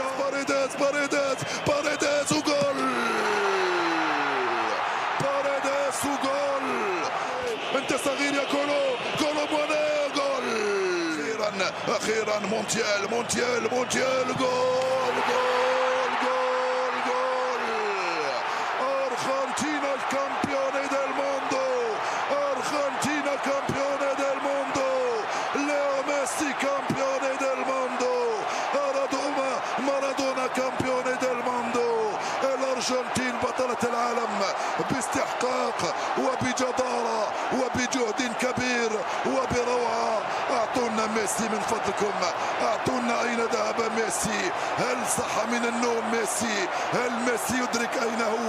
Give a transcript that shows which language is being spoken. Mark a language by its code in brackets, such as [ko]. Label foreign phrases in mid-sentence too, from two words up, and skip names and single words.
[ar] باريديز وجول. انت صغير يا كولو مواني جول. اخيرا مونتيال جول. [it] Argentina campione del mondo. Argentina campione del mondo. Leo Messi campione del mondo. مارادونا campione del mondo. [ar] الارجنتين بطلة العالم باستحقاق وبجدارة وبجهد كبير وبروعة. اعطونا ميسي من فضلكم، اعطونا اين ذهب ميسي. هل صح من النوم ميسي؟ هل ميسي يدرك اين هو؟